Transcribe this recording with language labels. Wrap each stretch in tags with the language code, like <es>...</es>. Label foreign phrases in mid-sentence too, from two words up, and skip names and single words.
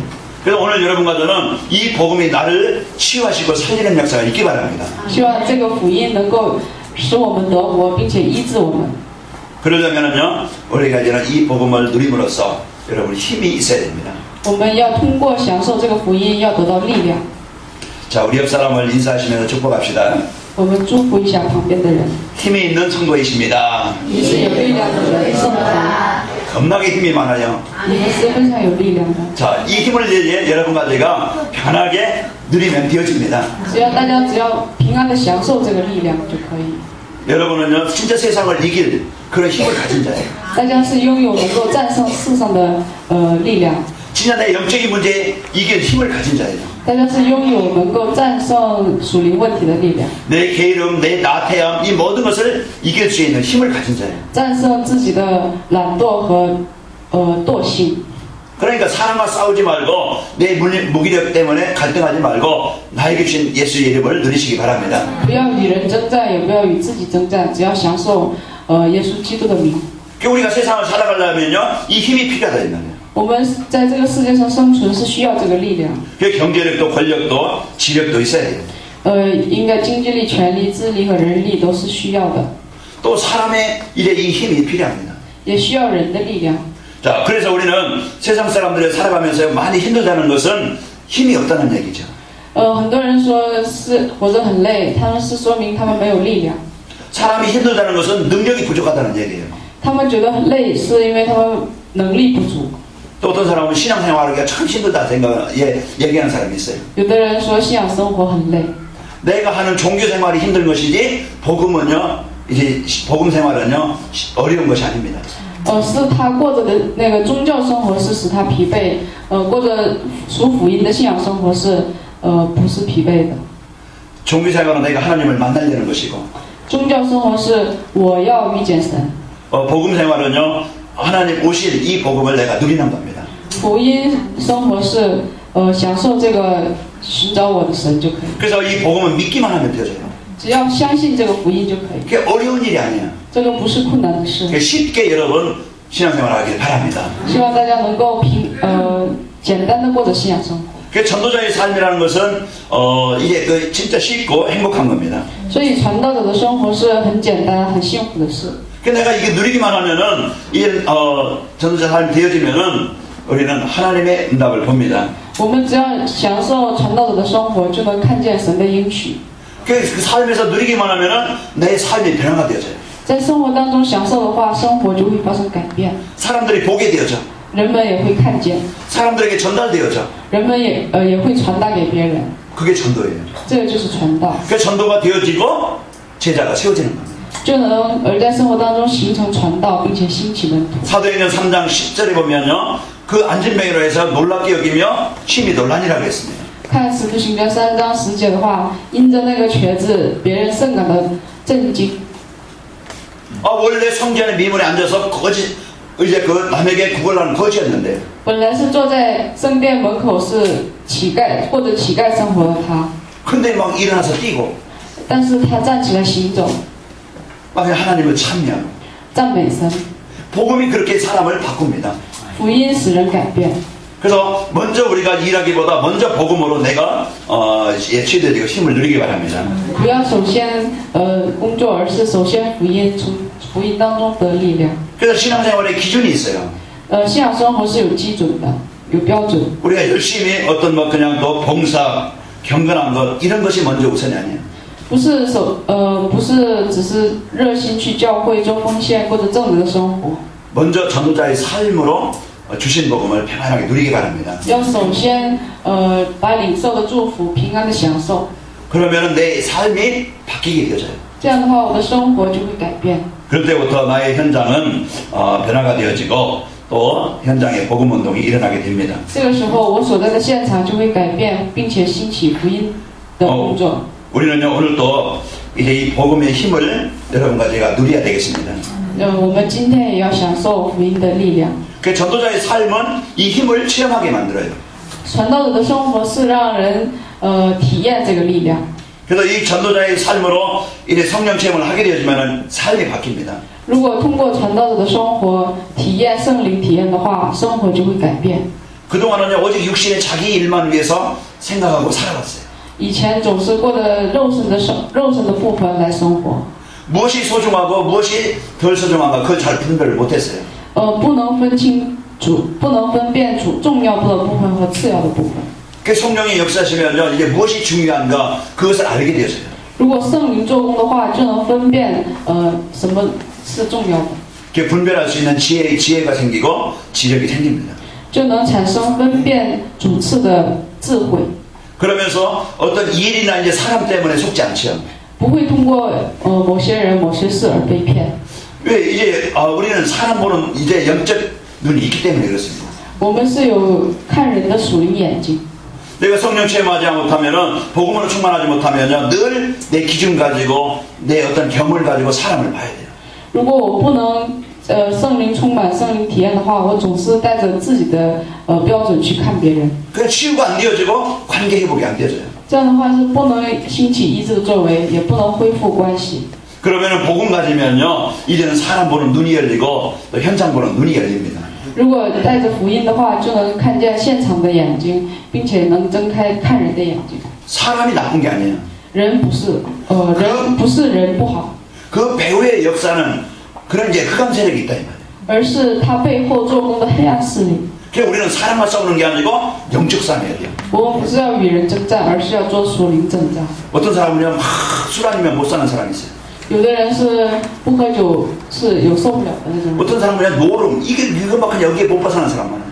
<ko>그래서 오늘 여러분과 저는 이 복음이 나를 치유하시고 살리는 역사가 있기 바랍니다.</ko> <zh>希望这个福音能够使我们得活，并且医治我们。</zh> <ko>그러려면은요, 우리가 이제는 이 복음을 누림으로써 여러분 힘이 있어야 됩니다.</ko> <zh>我们要通过享受这个福音，要得到力量。</zh> <ko>자, 우리 옆 사람을 인사하시면서 축복합시다.</ko> <zh>我们祝福一下旁边的人。</zh> <ko>힘이 있는 성도이십니다.</ko> <zh>你是有力量的人，圣徒，</zh> <ko>겁나게 힘이 많아요.</ko> <zh>你们是非常有力量的。</zh> <ko>자, 이 힘을 이제 여러분과 제가 편하게 누리면 되어집니다.</ko> <zh>只要大家平安的享受这个力量就可以。</zh> <ko>여러분은요, 진짜 세상을 이길 그런 힘을 가진 자예요.</ko> <zh>大家是拥有能够战胜世上的力量。</zh> <ko>진짜 내 영적인 문제에 이길 힘을 가진 자예요.</ko> <zh>大家是拥有能够战胜属灵问题的力量，</zh> <ko>내 게으름, 내 나태함, 이 모든 것을 이길 수 있는 힘을 가진 자예요.</ko> <zh>战胜自己的懒惰和惰性。</zh> <ko>그러니까 사람과 싸우지 말고 내 무기력 때문에 갈등하지 말고 나에게 주신 예수의 이름을 누리시기 바랍니다.</ko> <zh>不要与人征战，也不要与自己征战，只要享受耶稣基督的名。</zh> <ko>우리가 세상을 살아가려면요, 이 힘이 필요하다 이 말이에요.</ko> <zh>我们在这个世界上生存是需要这个力量。</zh> <ko>경제력도 권력도 지력도 있어야 돼요.</ko> <zh>应该经济力、权力、智力和人力都是需要的，</zh> <ko>또 사람의 이제 이 힘이 필요합니다.</ko> <zh>也需要人的力量。</zh> <ko>자, 그래서 우리는 세상 사람들이 살아가면서 많이 힘들다는 것은 힘이 없다는 얘기죠.</ko> <zh>很多人说是活着很累，他们是说明他们没有力量。</zh> <ko>사람이 힘들다는 것은 능력이 부족하다는 얘기예요.</ko> <zh>他们觉得很累，是因为他们能力不足。</zh> <ko>또 어떤 사람은 신앙생활하기가 참 힘들다 얘기하는 사람이 있어요.</ko> <zh>有的人说信仰生活很累，</zh> <ko>내가 하는 종교생활이 힘든 것이지 복음은요, 이제 복음 생활은요 어려운 것이 아닙니다.</ko> <zh>是他过着的那个宗教生活是使他疲惫，过着属福音的信仰生活是不是疲惫的。</zh> <ko>종교생활은 내가 하나님을 만나려는 것이고,</ko> <zh>宗教生活是我要遇见神，</zh> <ko>복음 생활은요 하나님 오실 이 복음을 내가 누리는 겁니다.</ko> <zh>福音生活是享受这个寻找我的神就可以。</zh> <ko>그래서 이 복음은 믿기만 하면 되죠.</ko> <zh>只要相信这个福音就可以，</zh> <ko>그게 어려운 일이 아니야.</ko> <zh>这个不是困难的事。</zh> <ko>쉽게 여러분 신앙생활하길 바랍니다.</ko> <zh>希望大家能够简单的过着信仰生活。</zh> <ko>그 전도자의 삶이라는 것은 이게 그 진짜 쉽고 행복한 겁니다.</ko> <zh>所以传道者的生活是很简单、很幸福的事。</zh> <ko>그 내가 이게 누리기만 하면은 이게 전도자 삶이 되어지면은 우리는 하나님의 응답을 봅니다.</ko> <zh>我们只要享受传道者的生活，就能看见神的应许。</zh> <ko>그 삶에서 누리기만 하면은 내 삶이 변화가 되어져요.</ko> <zh>在生活当中享受的话，生活就会发生改变，</zh> <ko>사람들이 보게 되어져.</ko> <zh>人们也会看见，</zh> <ko>사람들에게 전달되어져.</ko> <zh>人们也会传达给别人，</zh> <ko>그게 전도예요.</ko> <zh>这个就是传道，</zh> <ko>그 전도가 되어지고 제자가 세워지는 겁니다.</ko> <zh>就能在生活当中形成传道，并且兴起门徒。</zh> <ko>사도행전 3장 10절에 보면요. 그 안진뱅이로 해서 놀랍게 여기며 심히 논란이라고 했습니다.</ko> <zh>看使徒行传3章10节的话，因着那个瘸子，别人甚感的震惊。</zh> <ko>원래 성전의 미문에 앉아서 거짓 이제 그 남에게 구걸하는 거지였는데</ko> <zh>本来是坐在圣殿门口是乞丐或者乞丐生活的他，</zh> <ko>근데 막 일어나서 뛰고</ko> <zh>但是他站起来行走，</zh> <ko>막 하나님을 찬미하고</ko> <zh>赞美神，</zh> <ko>복음이 그렇게 사람을 바꿉니다.</ko> <zh>福音使人改变。</zh> <ko>그래서 먼저 우리가 일하기보다 먼저 복음으로 내가 치유되고 힘을 누리기 바랍니다.</ko> <zh>不要首先工作，而是首先福音，从福音当中得力量。</zh> <ko>그래서 신앙생활에 기준이 있어요.</ko> <zh>信仰生活是有基准的，有标准。</zh> <ko>우리가 열심히 어떤 뭐 그냥 또 봉사, 경건한 것 이런 것이 먼저 우선이 아니에요.</ko> <zh>不是只是热心去教会做奉献，过着正直的生活。</zh> <ko>먼저 전도자의 삶으로 주신 복음을 평안하게 누리기 바랍니다.</ko> <zh>要首先把领受的祝福平安的享受，</zh> <ko>그러면 내 삶이 바뀌게 되어져요.</ko> <zh>这样的话我的生活就会改变。</zh> <ko>그럴 때부터 나의 현장은 변화가 되어지고 또 현장에 복음 운동이 일어나게 됩니다.</ko> <zh>这个时候我所在的现场就会改变，并且兴起福音的工作。</zh> <ko>우리는요 오늘 또 이제 이 복음의 힘을 여러분과 제가 누려야 되겠습니다.</ko> <zh>我们今天也要享受福音的力量。</zh> <ko>그 전도자의 삶은 이 힘을 체험하게 만들어요.</ko> <zh>传道者的生活是让人体验这个力量。</zh> <ko>그래서 이 전도자의 삶으로 이제 성령 체험을 하게 되어지면 삶이 바뀝니다.</ko> <zh>如果通过传道者的生活体验圣灵体验的话，生活就会改变。</zh> <ko>그동안은요 오직 육신의 자기 일만 위해서 생각하고 살아왔어요.</ko> <zh>以前总是过着肉身的部分来生活，</zh> <ko>무엇이 소중하고 무엇이 덜 소중한가 그걸 잘 분별을 못했어요.</ko> <zh>不能分清楚，不能分辨出重要的部分和次要的部分。</zh> <ko>그 성령이 역사하시면요 이게 무엇이 중요한가 그것을 알게 되어져요.</ko> <zh>如果圣灵做工的话，就能分辨什么是重要的，</zh> <ko>그 분별할 수 있는 지혜가 생기고 지력이 생깁니다.</ko> <zh>就能产生分辨主次的智慧，</zh> <ko>그러면서 어떤 일이나 이제 사람 때문에 속지 않죠.</ko> <zh>不会通过某些人、某些事而被骗。</zh> <ko>왜 이제 우리는 사람 보는 이제 영적 눈이 있기 때문에 그렇습니다.</ko> <zh>我们是有看人的属灵眼睛。</zh> <ko>내가 성령 체험하지 못하면은 복음으로 충만하지 못하면요 늘 내 기준 가지고 내 어떤 경험을 가지고 사람을 봐야 돼요.</ko> <zh>如果我不能圣灵充满、圣灵体验的话，我总是带着自己的标准去看别人。</zh> <ko>그냥 치유가 안 되어지고 관계 회복이 안 되어져요.</ko> <zh>这样的话是不能兴起医治的作为，也不能恢复关系。</zh> <ko>그러면은 복음 가지면요 이제는 사람 보는 눈이 열리고 또 현장 보는 눈이 열립니다.</ko> <zh>如果带着福音的话，就能看见现场的眼睛，并且能睁开看人的眼睛。</zh> <ko>사람이 나쁜 게 아니에요.</ko> <zh>人不是人不好，</zh> <ko>그 배후의 역사는 그런 이제 흑암 세력이 있다 이 말이에요.</ko> <zh>而是他背后做工的黑暗势力。</zh> <ko>그래서 우리는 사람과 싸우는 게 아니고 영적 싸움해야 돼요.</ko> <zh>我们不是要与人征战，而是要做属灵征战。</zh> <ko>어떤 사람은요 술 아니면 못 사는 사람이 있어요.</ko> <zh>有的人是不喝酒是有受不了的那种人，</zh> <ko>어떤 사람은 그냥 노름 이것만큼 여기에 못 벗어나는 사람 많아요.</ko>